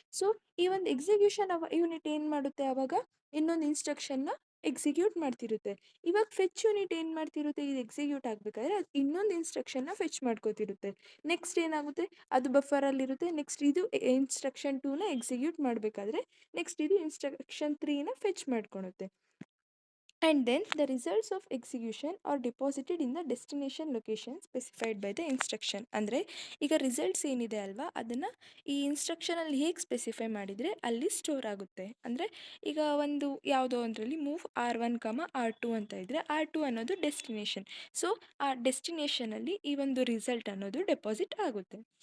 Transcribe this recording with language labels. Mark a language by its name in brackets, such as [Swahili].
[Kannada] So ಈ ಒಂದು execution unit ಏನು ಮಾಡುತ್ತೆ ಆವಾಗ ಇನ್ನೊಂದು ಇನ್ಸ್ಟ್ರಕ್ಷನ್ನ ಎಕ್ಸಿಕ್ಯೂಟ್ ಮಾಡ್ತಿರುತ್ತೆ. ಇವಾಗ ಫೆಚ್ ಯೂನಿಟ್ ಏನು ಮಾಡ್ತಿರುತ್ತೆ ಇದು ಎಕ್ಸಿಕ್ಯೂಟ್ ಆಗಬೇಕಾದ್ರೆ ಅದು ಇನ್ನೊಂದು ಇನ್ಸ್ಟ್ರಕ್ಷನ್ನ ಫೆಚ್ ಮಾಡ್ಕೋತಿರುತ್ತೆ. ನೆಕ್ಸ್ಟ್ ಏನಾಗುತ್ತೆ ಅದು ಬಫರಲ್ಲಿರುತ್ತೆ. ನೆಕ್ಸ್ಟ್ ಇದು ಇನ್ಸ್ಟ್ರಕ್ಷನ್ 2ನ ಎಕ್ಸಿಕ್ಯೂಟ್ ಮಾಡಬೇಕಾದ್ರೆ ನೆಕ್ಸ್ಟ್ ಇದು instruction 3ನ fetch ಮಾಡ್ಕೊಳುತ್ತೆ. [English] And then the results of execution are deposited in the destination location specified by the instruction. [Kannada] ಅಂದರೆ ಈಗ ರಿಸಲ್ಟ್ಸ್ ಏನಿದೆ ಅಲ್ವಾ ಅದನ್ನು ಈ ಇನ್ಸ್ಟ್ರಕ್ಷನಲ್ಲಿ ಹೇಗೆ ಸ್ಪೆಸಿಫೈ ಮಾಡಿದರೆ ಅಲ್ಲಿ ಸ್ಟೋರ್ ಆಗುತ್ತೆ. ಅಂದರೆ ಈಗ ಒಂದು ಯಾವುದೋ ಒಂದರಲ್ಲಿ ಮೂವ್ R1, R2 ಅಂತ ಇದ್ದರೆ R2 ಅನ್ನೋದು ಡೆಸ್ಟಿನೇಷನ್. ಸೊ ಆ ಡೆಸ್ಟಿನೇಷನಲ್ಲಿ ಈ ಒಂದು ರಿಸಲ್ಟ್ ಅನ್ನೋದು ಡೆಪಾಸಿಟ್ ಆಗುತ್ತೆ.